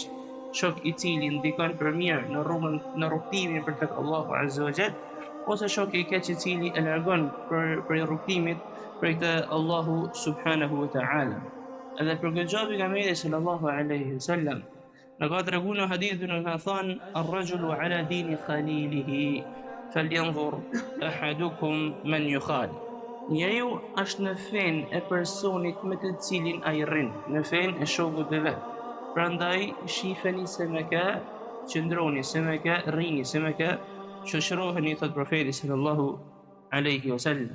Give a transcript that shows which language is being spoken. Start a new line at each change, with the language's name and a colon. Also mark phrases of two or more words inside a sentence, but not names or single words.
Albanian: Shok i cili ndikon për mirë në rrugtimin për tek Allahu
Arabic: عز وجل,
Albanian: ose shok i keq i cili e largon për rrugtimit për te Allahu
Arabic: سبحانه وتعالى.
Albanian: Edhe për këtë gjë pejgamberi
Arabic: صلى الله عليه وسلم
Albanian: në ka treguar në hadithin e ka thënë:
Arabic: "الرجل على دين خليله فلينظر أحدكم من يخالل."
Albanian: Njeriu është në fen e personit me të cilin ai rrin, në fen e shokut të vet. Prandaj shifeni se me kë qëndroni, se me kë rrini, se me kë shoqëroheni, thot profeti
Arabic: صلى الله عليه وسلم.